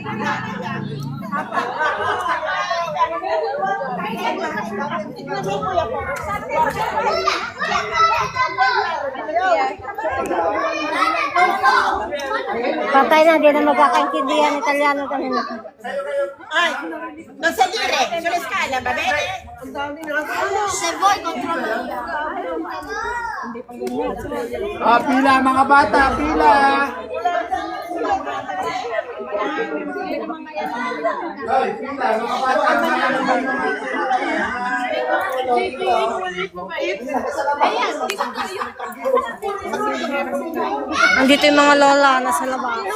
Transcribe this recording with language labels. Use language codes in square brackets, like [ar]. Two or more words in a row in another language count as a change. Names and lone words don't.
[tl] Patay na, di na magkakaintindihan Italiano kanina. Ay, nasa dire. [it] Sulla scala, va bene? Se vuoi controllo. [tl] Pila mga bata, pila. Ay, pila mga bata. Andito yung mga lola nasa labas.